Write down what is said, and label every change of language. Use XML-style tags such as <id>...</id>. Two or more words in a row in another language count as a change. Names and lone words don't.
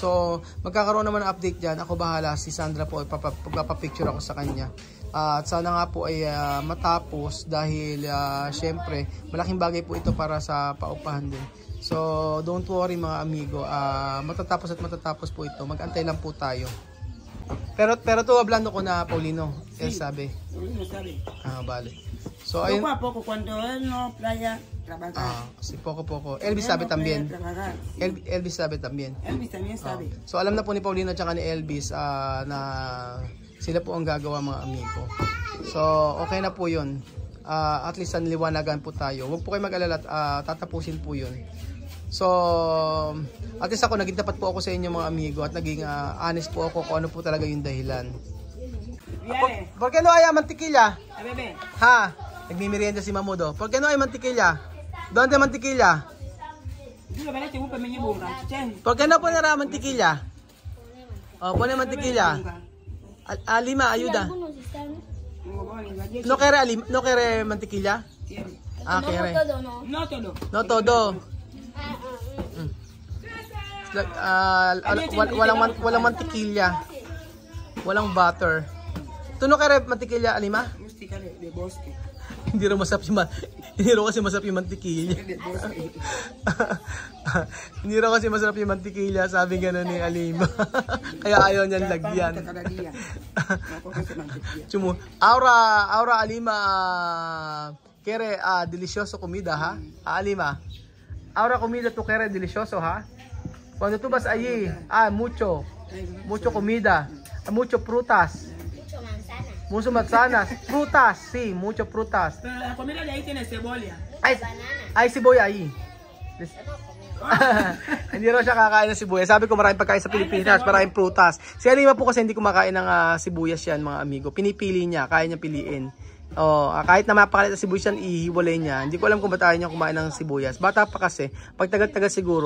<tl>So magkakaroon naman ng update dyan, ako bahala, si Sandra po, pagpapapicture ako sa kanya. At sana nga po ay matapos dahil syempre malaking bagay po ito para sa paupahan din. So</tl> <en>don't worry</en> <tl>mga amigo, matatapos po ito, mag-antay lang po tayo.</tl> <es>Pero to hablando</es> <tl>ko na</tl> <es>Paulino, él sabe. Paulino sabe.</es> <tl>Vale. So ayun.</tl> <es>Poco a poco cuando él no playa trabajar. Si poco. Elvis sabe también. Elvis sabe también. Elvis también sabe.</es> <tl>So alam na po ni Paulino at ni Elvis na sila po ang gagawa mga amigo. So okay na po 'yun. At least liwanagan po tayo. Huwag po kayo mag-alala, tatapusin po 'yun. So, at least ako, naging tapat po ako sa inyo mga amigo at naging honest po ako kung ano po talaga yung dahilan.</tl> <es>¿Por qué no hay mantequilla? Ha?</es> <tl>Nagmimerienda si Mamudo.</tl> <es>¿Por qué no hay mantequilla? ¿Dónde hay mantequilla? ¿Por qué no poner mantequilla? Pone mantequilla. Lima, ayuda. ¿No quiere mantequilla? Quiere. No todo.</es> <tl>Walang mantikilya. Walang butter. Tuno kaya mantikilya, Alima? Hindi rin kasi masarap yung mantikilya. Hindi rin kasi masarap yung mantikilya, sabi gano'n ni Alima. Kaya ayaw niyan lagyan. Aura Alima,</tl> <es>kere delicioso comida, ha? Alima. Ahora comida tu quieres delicioso, ¿ha? Cuando tú vas allí, mucho comida, mucho frutas, mucho manzanas, frutas, sí, mucho frutas. Pero la comida de ahí tiene cebolla. Hay cebolla ahí.</es> <tl>Hindi raw siya kakain ng sibuyas. Sabi ko maraming pagkain sa Pilipinas, maraming prutas. Si Alima po kasi hindi kumakain ng sibuyas yan mga amigo. Pinipili niya, kaya niya piliin. Kahit na mapakalit na sibuyas yan, ihiwalay niya. Hindi ko alam kung ba't ayaw niya kumain ng sibuyas. Bata pa kasi, pag tagal-tagal siguro.</tl>